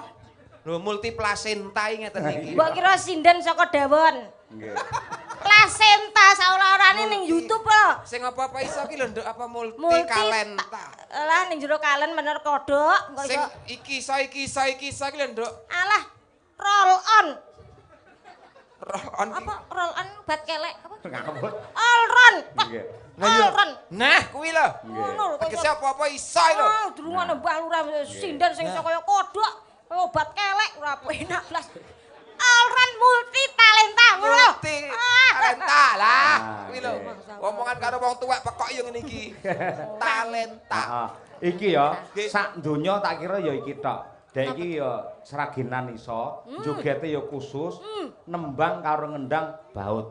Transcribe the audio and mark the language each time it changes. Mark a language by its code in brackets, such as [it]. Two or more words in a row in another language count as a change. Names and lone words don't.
[jv] Lho [en] multi placenta [jv] ngeten iki. Mbok kira sinden saka dawon. Nggih. Plasenta saora-orane ning YouTube lho. Sing apa-apa iso ki lho nduk apa multi Multi talenta. Alah ning jero kalen bener kodhok kok Sing iso. iki iso ki lho nduk. Alah [en] roll on. Roon [jv] Apa [en] roll on [jv] bat kelek apa? Ngawur. [en] All run. [jv] Nggih. [en] All run. [jv] Nah, kuwi lho. Ngono lho kok. Tegese apa-apa iso lho. Oh, durungane Mbah Lurah sinden sing iso kaya kodhok, kaya obat kelek ora enak blas. [en] All run [id] multi talenta [jv] ngono lho. [id] Multi talenta lah. [jv] Nah, Kuwi lho. nggih. Omongan karo wong tuwek pekok yo ngene iki. Talenta. Heeh. Iki ya Nggih. sak donya tak kira ya iki tok. Dek iki ya seraginan iso, jogete ya khusus, nembang karo ngendang baut.